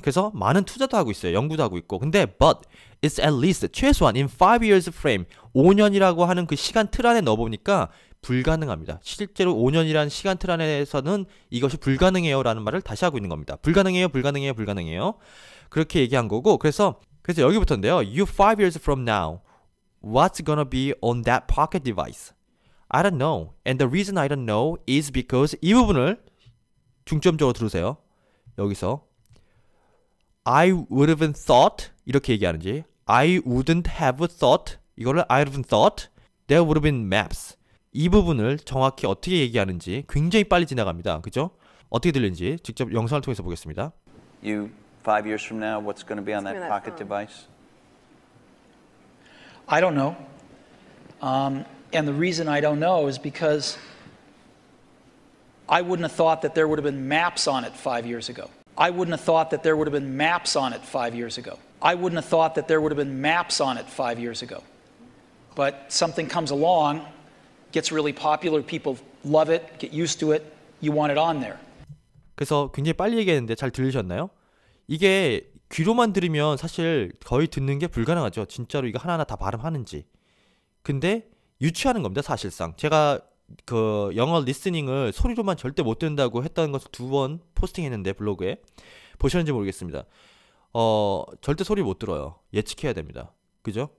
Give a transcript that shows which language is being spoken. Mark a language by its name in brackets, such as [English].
[Korean] 그래서 많은 투자도 하고 있어요. 연구도 하고 있고. 근데 [English] but it's at least [Korean] 최소한 [English] in 5 years frame [Korean] 5년이라고 하는 그 시간 틀 안에 넣어보니까 불가능합니다. 실제로 5년이라는 시간 틀 안에서는 이것이 불가능해요 라는 말을 다시 하고 있는 겁니다. 불가능해요, 불가능해요, 불가능해요. 그렇게 얘기한 거고, 그래서 여기부터인데요. [English] You 5 years from now, what's gonna be on that pocket device? I don't know. And the reason I don't know is because [Korean] 이 부분을 중점적으로 들으세요. 여기서 [English] I would have thought [Korean] 이렇게 얘기하는지 [English] I wouldn't have thought [Korean] 이거를 [English] I would have thought there would have been maps. [Korean] 이 부분을 정확히 어떻게 얘기하는지 굉장히 빨리 지나갑니다. 그죠? 어떻게 들리는지 직접 영상을 통해서 보겠습니다. [English] You 5 years from now, what's going to be on that pocket device? I don't know. And the reason I don't know is because I wouldn't have thought that there would have been maps on it 5 years ago. I wouldn't have thought that there would have been maps on it 5 years ago. I wouldn't have thought that there would have been maps on it 5 years ago. But something comes along, gets really popular, people love it, get used to it, you want it on there. [Korean] 그래서 굉장히 빨리 얘기했는데 잘 들리셨나요? 이게 귀로만 들으면 사실 거의 듣는 게 불가능하죠. 진짜로 이거 하나하나 다 발음하는지. 근데 유추하는 겁니다. 사실상 제가 그 영어 리스닝을 소리로만 절대 못 듣는다고 했다는 것을 2번 포스팅했는데 블로그에 보셨는지 모르겠습니다. 절대 소리 못 들어요. 예측해야 됩니다. 그죠?